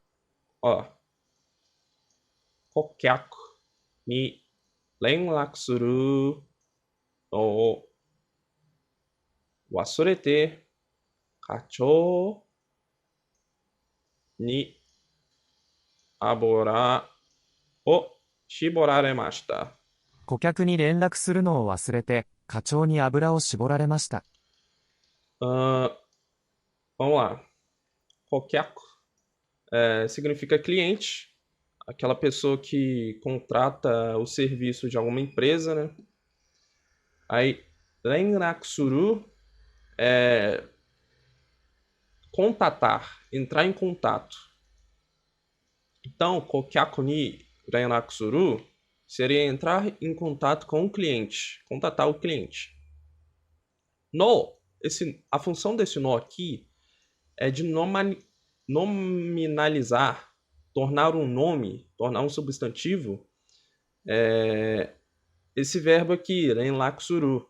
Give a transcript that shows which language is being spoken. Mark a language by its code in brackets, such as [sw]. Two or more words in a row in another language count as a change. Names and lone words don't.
[ja] Ó, 顧客に連絡するのを忘れて課長に油を絞られました。顧客に連絡するのを忘れて課長に油を絞られました。 [pt] Vamos lá. 顧客significa cliente, aquela pessoa que contrata o serviço de alguma empresa, né? Aí, renrakusuru é contatar, entrar em contato. Então, [ja] 顧客に連絡する [pt] seria entrar em contato com o cliente, contatar o cliente. A função desse no aqui é de nominalizar, tornar um nome, tornar um substantivo, esse verbo aqui, renrakusuru.